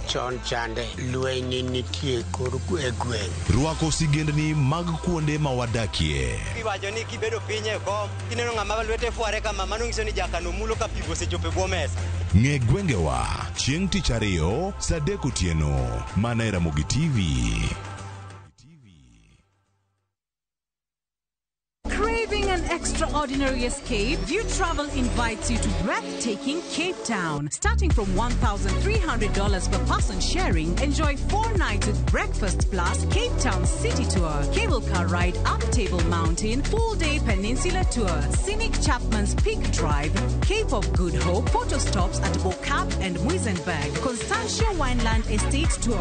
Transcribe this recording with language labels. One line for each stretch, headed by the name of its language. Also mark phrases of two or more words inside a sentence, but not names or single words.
Luo (Kenya and Tanzania): Chon chande lweny nitie kor gweng'. Rwako sigendni mag kuonde ma wadakie. Kiwacho ni kibedo piny e kom kineno ng'ama lwete fuare kama mano ng'iso ni jakano mulo ka pigo sechope bwo mesa. Ng'e gwengewa chieng' tich ariyo saa 3 otieno mana e Ramogi TV.
English: Craving an extraordinary escape? View Travel invites you to breathtaking Cape Town. Starting from $1,300 per person sharing, enjoy 4 nights with breakfast plus Cape Town City Tour, cable car ride up Table Mountain, full-day peninsula tour, scenic Chapman's Peak Drive, Cape of Good Hope, photo stops at Bokap and Muizenberg, Constantia Wineland Estate Tour.